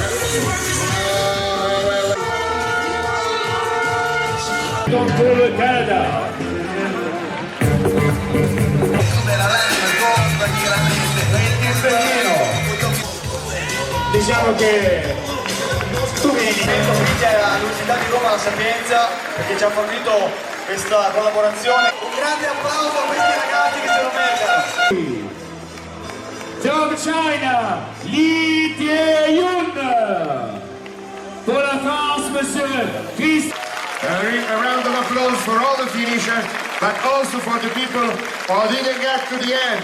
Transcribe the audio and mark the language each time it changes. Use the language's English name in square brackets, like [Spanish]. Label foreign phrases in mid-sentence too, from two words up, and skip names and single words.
[French] Pour le Canada. [Italian] Diciamo che all'Università di Roma La Sapienza perché ci ha fornito questa collaborazione. Un grande applauso a questi ragazzi che se lo meritano. [English] From China, Li Tie-yun. [French] Pour la France, monsieur Christ. [English] A round of applause for all the finishers, but also for the people who didn't get to the end.